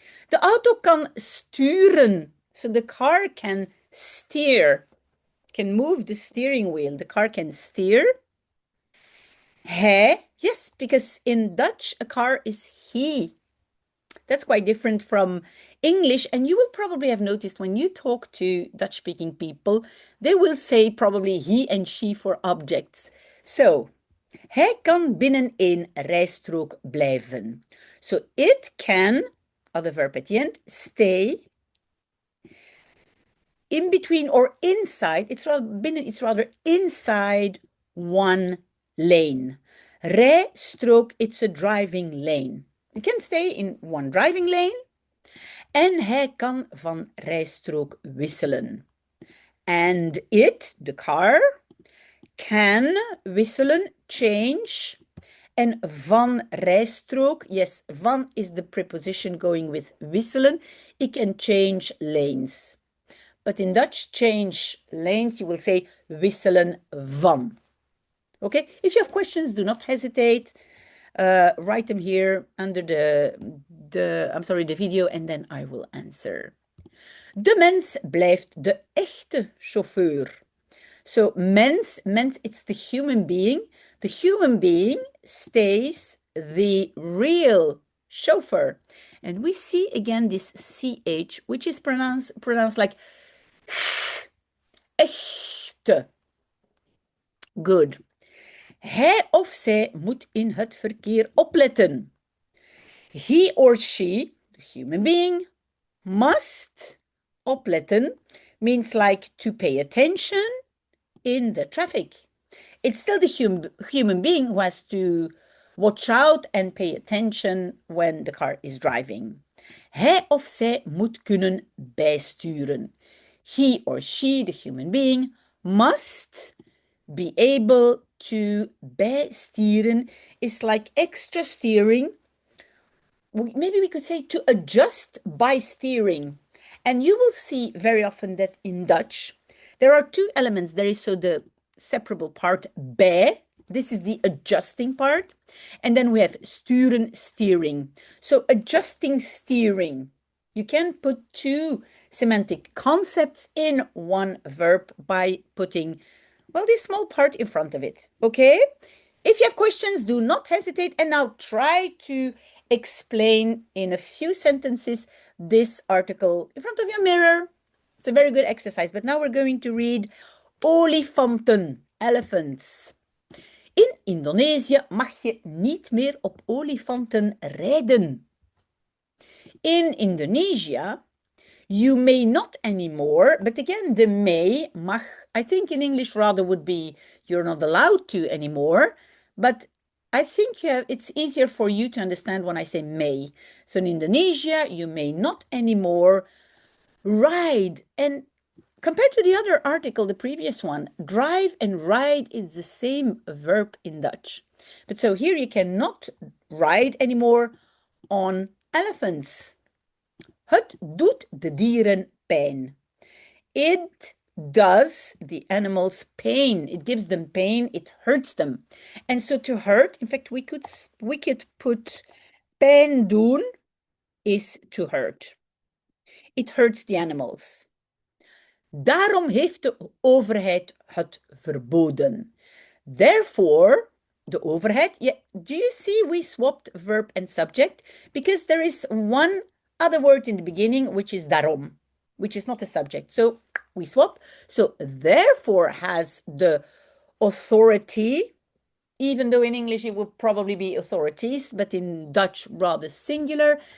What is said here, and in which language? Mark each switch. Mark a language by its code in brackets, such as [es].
[nl] De auto kan sturen. [en] So the car can steer, can move the steering wheel. The car can steer. Hij, yes, because in Dutch, a car is he. That's quite different from English. And you will probably have noticed when you talk to Dutch-speaking people, they will say probably he and she for objects. [nl] So, hij kan binnen een rijstrook blijven. [en] So, it can, other verb at the end, stay in between or inside, it's rather inside one lane. Rijstrook, it's a driving lane. It can stay in one driving lane. [nl] En hij kan van rijstrook wisselen. [en] And it, the car, can wisselen, change. [nl] En van rijstrook, [en] yes, van is the preposition going with wisselen. It can change lanes. But in Dutch, change lanes, you will say wisselen van. Okay, if you have questions, do not hesitate. Write them here under the video, and then I will answer. [nl] De mens blijft de echte chauffeur. [en] So mens, it's the human being. The human being stays the real chauffeur. And we see again this CH, which is pronounced like echte. Good. [nl] Hij of zij moet in het verkeer opletten. [en] He or she, the human being, must opletten means like to pay attention in the traffic. It's still the human being who has to watch out and pay attention when the car is driving. [nl] Hij of zij moet kunnen bijsturen. [en] He or she, the human being, must be able to bijsturen is like extra steering. Maybe we could say to adjust by steering. And you will see very often that in Dutch, there are two elements. There is so the separable part bij. This is the adjusting part. And then we have sturen, steering. So adjusting, steering. You can put two semantic concepts in one verb by putting, well, this small part in front of it. Okay? If you have questions, do not hesitate. And now try to explain in a few sentences this article in front of your mirror. It's a very good exercise. But now we're going to read olifanten, elephants. [nl] In Indonesië mag je niet meer op olifanten rijden. [en] In Indonesia, you may not anymore, but again, the may, mag, I think in English rather would be you're not allowed to anymore, but I think it's easier for you to understand when I say may. So in Indonesia, you may not anymore ride. And compared to the other article, the previous one, drive and ride is the same verb in Dutch. But so here you cannot ride anymore on elephants. [nl] Het doet de dieren pijn. [en] It does the animals pain. It gives them pain. It hurts them. And so to hurt, in fact, we could put pijn doen is to hurt. It hurts the animals. [nl] Daarom heeft de overheid het verboden. [en] Therefore, de overheid, yeah, do you see we swapped verb and subject? Because there is one other word in the beginning, which is daarom, which is not a subject. So we swap. So therefore has the authority, even though in English it would probably be authorities, but in Dutch rather singular.